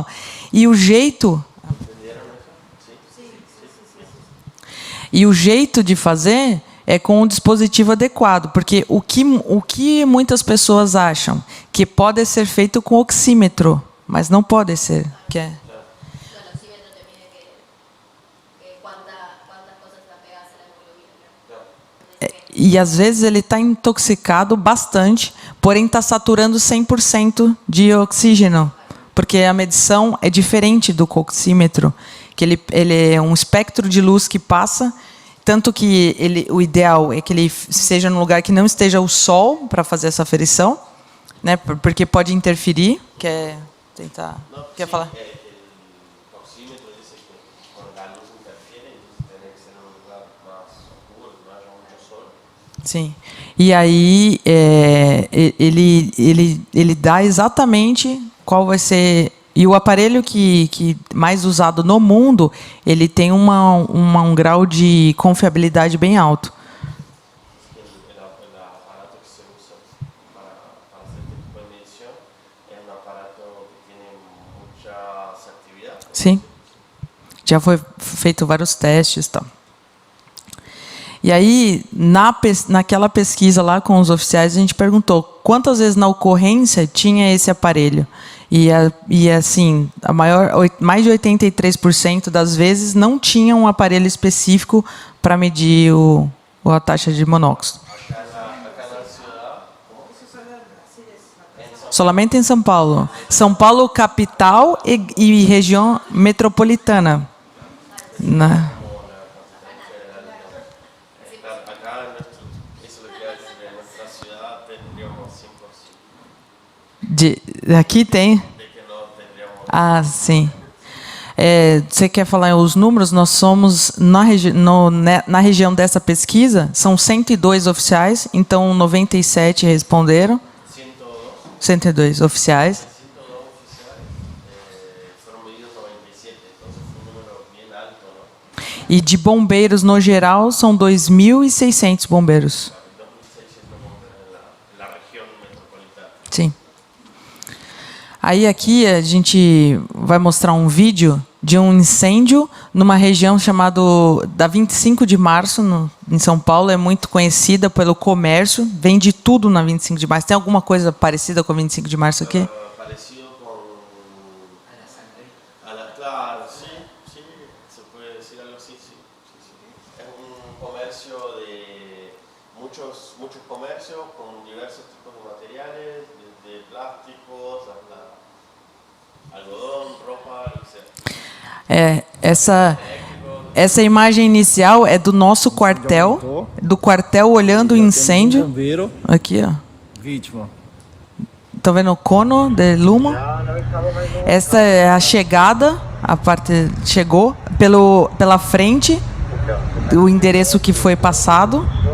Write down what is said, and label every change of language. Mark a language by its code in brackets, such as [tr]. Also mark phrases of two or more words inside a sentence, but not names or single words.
[pt] E o jeito... E o jeito de fazer é com um dispositivo adequado, porque o que muitas pessoas acham que pode ser feito com oxímetro, mas não pode ser. Que é... [es] El oxímetro te mide que cuántas cosas están pegadas a la hemoglobina. [pt] E às vezes ele está intoxicado bastante, porém está saturando 100% de oxígeno, porque a medição é diferente do oxímetro, que ele é um espectro de luz que passa. Tanto que o ideal é que ele seja num lugar que não esteja o sol para fazer essa aferição, né? Porque pode interferir. Quer tentar? Quer falar? [es] El oxímetro dice que cuando la luz interfiere, entonces tiene que ser en un lugar más oscuro, que no haya mucho sol. [pt] Sim. E aí ele dá exatamente qual vai ser. E o aparelho que mais usado no mundo, ele tem um grau de confiabilidade bem alto. [es] El aparato que se usa para hacer este tipo de medición es un aparato que tiene mucha actividad. [pt] Sim. Já foi feito vários testes e tal. E aí, naquela pesquisa lá com os oficiais, a gente perguntou quantas vezes na ocorrência tinha esse aparelho. E assim, mais de 83% das vezes não tinha um aparelho específico para medir a taxa de monóxido. [es] Acá en la ciudad, ¿cómo? [pt] Solamente em São Paulo. São Paulo capital e região metropolitana. Na... [es] Claro, acá eso lo que hace en nuestra ciudad tendríamos 100%. [pt] Aqui tem. [es] De que no tendríamos. [pt] Ah, sim. Você quer falar os números? Nós somos, na região dessa pesquisa, são 102 oficiais, então 97 responderam. 102 oficiais. [es] 102 oficiales, fueron medidos 97, entonces fue un número bien alto, ¿no? [pt] E de bombeiros, no geral, são 2.600 bombeiros. [es] 2.600 bombeiros en la región metropolitana. [pt] Sim. Aí aqui a gente vai mostrar um vídeo de um incêndio numa região chamada da 25 de março, em São Paulo. É muito conhecida pelo comércio, vende tudo na 25 de março. Tem alguma coisa parecida com a 25 de março aqui? [es] Parecido con claro, sí, se puede decir algo así, sí. Es un comercio de muchos comercios con diversos tipos de materiales, desde plásticos hasta algodón, ropa, etc. [pt] Essa imagem inicial é do nosso quartel, olhando o incêndio. Aqui, ó. Vítima. Estão vendo o [es] cono de lumo? [pt] Essa é a chegada, a parte chegou pela frente, o endereço que foi passado.